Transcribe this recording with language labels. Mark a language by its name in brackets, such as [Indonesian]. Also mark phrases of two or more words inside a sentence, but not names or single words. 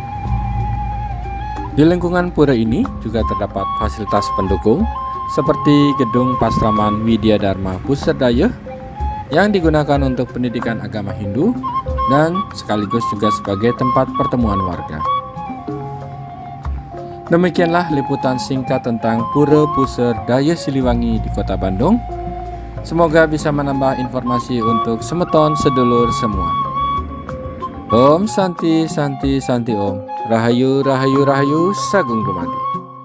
[Indonesian] Di lingkungan pura ini juga terdapat fasilitas pendukung seperti Gedung Pasraman Widya Dharma Pusar Daya yang digunakan untuk pendidikan agama Hindu dan sekaligus juga sebagai tempat pertemuan warga. Demikianlah liputan singkat tentang Pura Pusar Daya Siliwangi di Kota Bandung. Semoga bisa menambah informasi untuk semeton sedulur semua. [Sanskrit] Om Santi Santi Santi Om. [Javanese] Rahayu Rahayu Rahayu Sagung Dumadi.